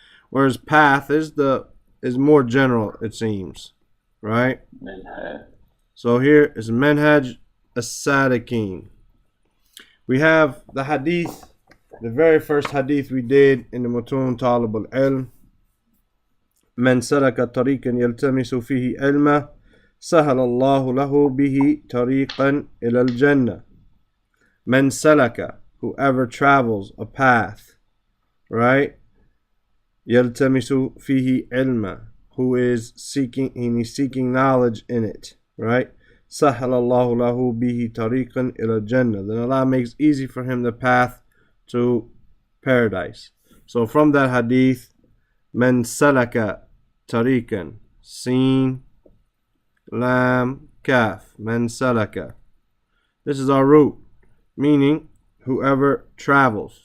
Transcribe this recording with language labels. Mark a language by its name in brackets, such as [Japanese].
[English] Whereas path is more general, it seems, right? So here is Manhaj-us-Saalikeen. We have the hadith, the very first hadith we did in the Mutun Talib al-Ilm. [Arabic] من سلك طريقا يلتمس فيه علما سهل الله له به طريقا إلى الجنة. من سلك, [English] whoever travels a path, right? [Arabic] يلتمس فيه علما, [English] who is seeking knowledge in it, right? [Arabic] سهل الله له به طريقا إلى الجنة. [English] Then Allah makes easy for him the path to paradise. So from that hadith, [Arabic] من سلك طريقا, [English] Sin, Lam, Kaf, [Arabic] من سلك. [English] This is our root, meaning whoever travels.